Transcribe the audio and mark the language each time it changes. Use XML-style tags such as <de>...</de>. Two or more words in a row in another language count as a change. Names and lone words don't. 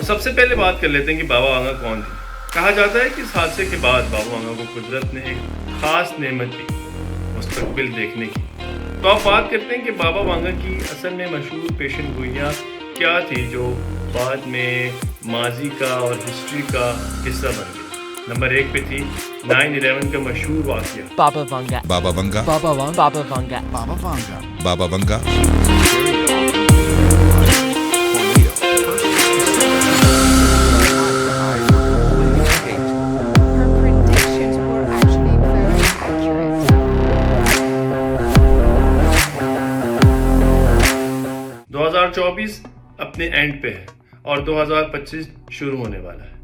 <ur>سب سے پہلے بات کر لیتے ہیں کہ بابا وانگا کون تھی۔ کہا جاتا ہے کہ اس حادثے کے بعد بابا وانگا کو قدرت نے ایک خاص نعمت دی، مستقبل دیکھنے کی۔ تو آپ بات کرتے ہیں کہ بابا وانگا کی اصل میں مشہور پیشن گوئیاں کیا تھی جو بعد میں ماضی کا اور ہسٹری کا حصہ بن گئی۔ نمبر 1 پہ تھی 9/11 کا مشہور واقعہ۔ Baba Vanga. Baba Vanga. Baba Vanga. Baba Vanga. Baba Vanga. Baba Vanga.</ur> <en>Her predictions were actually very accurate.</en> <ur>2024 اپنے اینڈ پہ ہے اور 2025 شروع ہونے والا ہے۔</ur>